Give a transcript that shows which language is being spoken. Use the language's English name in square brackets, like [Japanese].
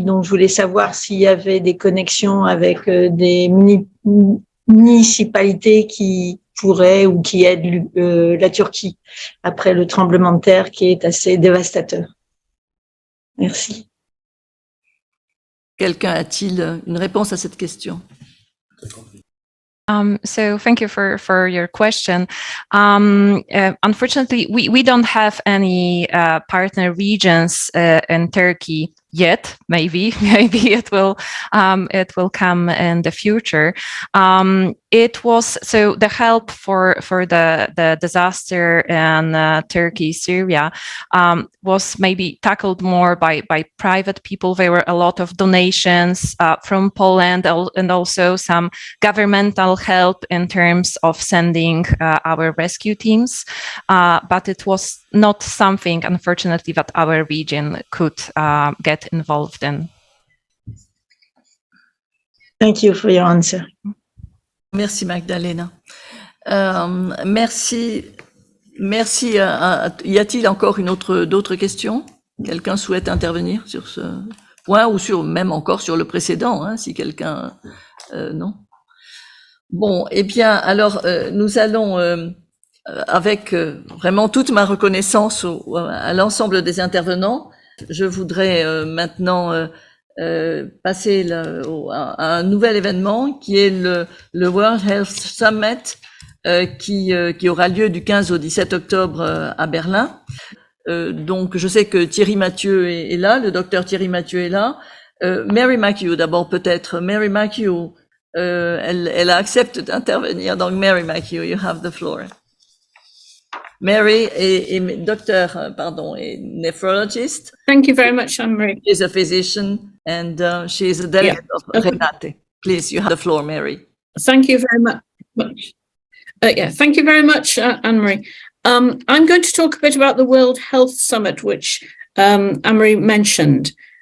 [French] Donc, je voulais savoir s'il y avait des connexions avec des municipalités qui pourraient ou qui aident la Turquie après le tremblement de terre qui est assez dévastateur. Merci. Quelqu'un a-t-il une réponse à cette question? [English] So thank you for your question. Unfortunately, we don't have any partner regions in Turkey yet. Maybe it will come in the future. It was so the help for the disaster in Turkey, Syria was maybe tackled more by private people. There were a lot of donations from Poland and also some governmental help in terms of sending our rescue teams, but it was not something, unfortunately, that our region could get involved in. Thank you for your answer. [French] Merci Magdalena. Merci. Y a-t-il encore d'autres questions? Quelqu'un souhaite intervenir sur ce point ou même encore sur le précédent, hein, si quelqu'un non. Bon, eh bien, alors nous allons avec vraiment toute ma reconnaissance à l'ensemble des intervenants. Je voudrais maintenant passer à un nouvel événement qui est le World Health Summit qui aura lieu du 15 au 17 octobre à Berlin. Donc, je sais que Thierry Mathieu est là, le docteur Thierry Mathieu est là. Mary McHugh, d'abord peut-être. Mary McHugh, elle accepte d'intervenir. Donc, [English] Mary McHugh, you have the floor. [French] Mary est docteur, est nephrologist. [English] Thank you very much, Anne-Marie. She's a physician and she is a delegate of Renate. Please, you have the floor, Mary. Thank you very much. Thank you very much, Anne-Marie. I'm going to talk a bit about the World Health Summit, which Anne-Marie mentioned.